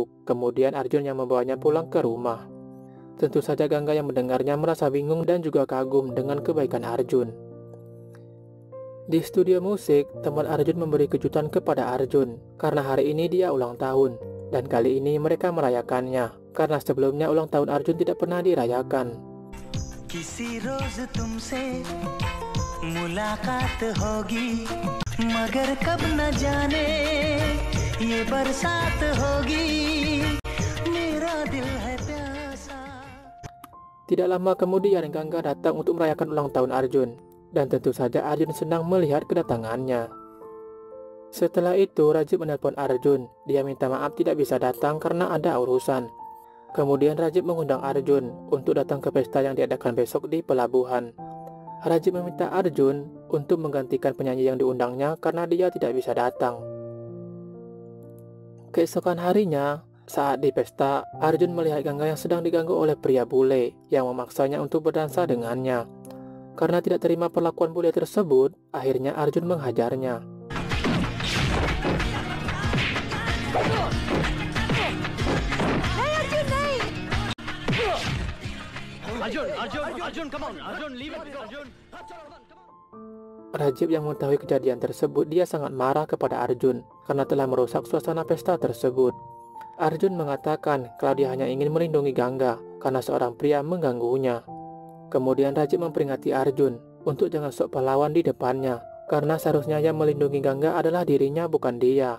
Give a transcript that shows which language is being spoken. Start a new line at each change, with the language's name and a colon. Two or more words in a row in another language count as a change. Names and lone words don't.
Indonesian: Kemudian Arjun yang membawanya pulang ke rumah. Tentu saja Ganga yang mendengarnya merasa bingung dan juga kagum dengan kebaikan Arjun. Di studio musik, teman Arjun memberi kejutan kepada Arjun karena hari ini dia ulang tahun. Dan kali ini mereka merayakannya karena sebelumnya ulang tahun Arjun tidak pernah dirayakan.
Hindi: किसी रोज तुमसे मुलाकात होगी मगर कब न जाने ये बरसात होगी मेरा दिल है प्यासा.
Indonesian: Tidak lama kemudian Ganga datang untuk merayakan ulang tahun Arjun, dan tentu saja Arjun senang melihat kedatangannya. Setelah itu Rajib menelpon Arjun. Dia minta maaf tidak bisa datang karena ada urusan. Kemudian Rajib mengundang Arjun untuk datang ke pesta yang diadakan besok di pelabuhan. Rajib meminta Arjun untuk menggantikan penyanyi yang diundangnya karena dia tidak bisa datang. Keesokan harinya, saat di pesta, Arjun melihat Ganga yang sedang diganggu oleh pria bule yang memaksanya untuk berdansa dengannya. Karena tidak terima perlakuan bule tersebut, akhirnya Arjun menghajarnya.
English: Arjun, come on, Arjun, leave it, Arjun.
Indonesian: Rajib yang mengetahui kejadian tersebut, dia sangat marah kepada Arjun karena telah merusak suasana pesta tersebut. Arjun mengatakan kalau dia hanya ingin melindungi Ganga karena seorang pria mengganggunya. Kemudian Rajib memperingati Arjun untuk jangan sok pahlawan di depannya karena seharusnya yang melindungi Ganga adalah dirinya bukan dia.